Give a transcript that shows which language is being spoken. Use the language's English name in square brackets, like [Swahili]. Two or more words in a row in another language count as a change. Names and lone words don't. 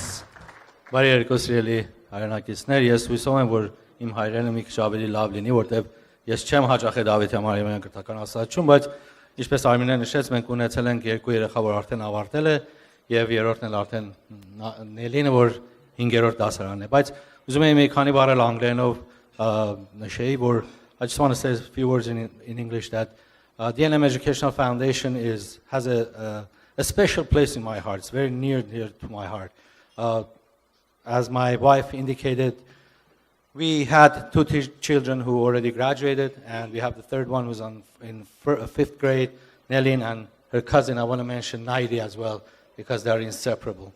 [Armenian] Բարի երեկո սիրելի հայրենակիցներ, ես հույսով եմ, որ իմ հայրենը մի քիչ ավելի լավ լինի, որտեղ ես չեմ հաճախել Դավիթյան Մարիամյան կրթական հաստատություն, բայց ինչպես Արմինեն նշեց, մենք ունեցել ենք 2 երեխա, որ արդեն ավարտել է, եւ երրորդն էլ արդեն Նելինը, որ 5-րդ դասարանն է, բայց ուզում եմ մի քանի բառ անգլերենով նշեի, որ [English] I just want to say a few words in English that DNM Educational Foundation has a special place in my heart. It's very near to my heart. As my wife indicated, we had 2 children who already graduated, and we have the third one who's in 5th grade, Nelin, and her cousin, I want to mention Naidi as well, because they're inseparable.